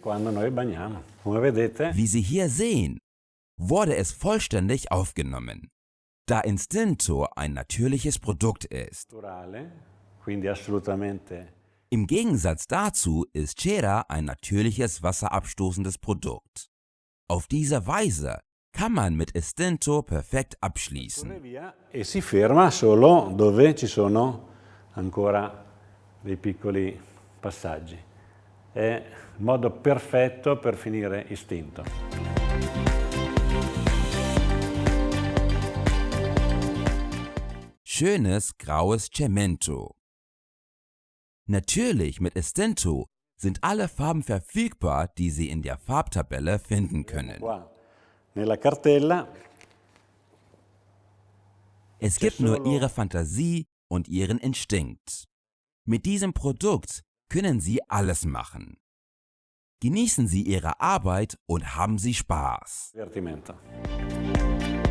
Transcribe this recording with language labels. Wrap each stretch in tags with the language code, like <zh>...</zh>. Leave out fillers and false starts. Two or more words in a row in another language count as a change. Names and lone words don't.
<it>Quando noi bagniamo. Come vedete,</it> <de>Wie Sie hier sehen, wurde es vollständig aufgenommen. Da Instinto ein natürliches Produkt ist.</de> <it>naturale, quindi assolutamente.</it> <de>Im Gegensatz dazu ist Cera ein natürliches wasserabstoßendes Produkt. Auf diese Weise kann man mit Instinto perfekt</de> <it>Corre</it> <de>abschließen.</de> <it>via e si ferma solo dove ci sono ancora dei piccoli passaggi. È il modo perfetto per finire istinto.</it> <de>Schönes graues Cemento. Natürlich mit Instinto sind alle Farben verfügbar, die Sie in der Farbtabelle finden können.</de> <it>Qua nella cartella</it> <de>Es gibt nur Ihre Fantasie und Ihren Instinkt. Mit diesem Produkt können Sie alles machen. Genießen Sie Ihre Arbeit und haben Sie Spaß.</de> <it>divertimento.</it>